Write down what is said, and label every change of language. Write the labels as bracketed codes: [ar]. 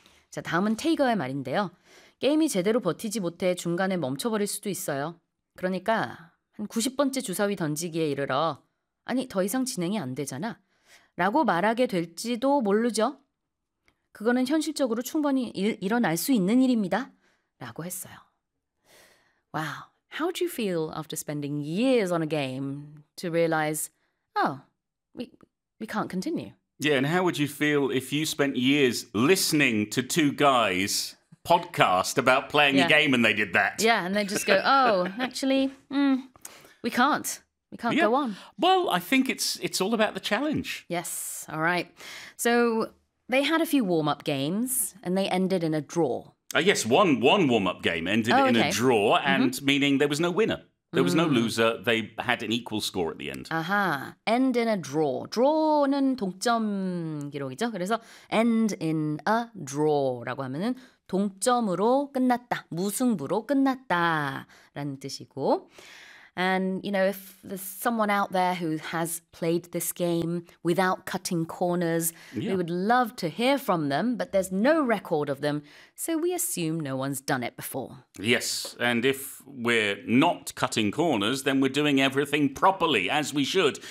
[ko] 자, 다음은 테이거의 말인데요. 게임이 제대로 버티지 못해 중간에 멈춰버릴 수도 있어요. 그러니까 한 90번째 주사위 던지기에 이르러 아니, 더 이상 진행이 안 되잖아. 라고 말하게 될지도 모르죠. 그거는 현실적으로 충분히 일어날 수 있는 일입니다. 라고 했어요. [en] 와우, how do you feel after spending years on a game to realize Oh, we can't continue. Yeah, and how would you feel if you spent years listening to two guys podcast about playing a game and they did that? Yeah, and they just go, oh, actually, we can't. We can't go on. Well, I think it's all about the challenge. Yes, all right. So they had a few warm-up games and they ended in a draw. Yes, one warm-up game ended in a draw, and meaning there was no winner. There was no loser. They had an equal score at the end. Aha. End in a draw. Draw는 [ko] 동점 기록이죠. 그래서 [en] end in a draw라고 하면은 [ko] 동점으로 끝났다. 무승부로 끝났다라는 뜻이고. [en] And you know, if there's someone out there who has played this game without cutting corners, yeah. we would love to hear from them, but there's no record of them, so we assume no one's done it before. Yes, and if we're not cutting corners, then we're doing everything properly, as we should.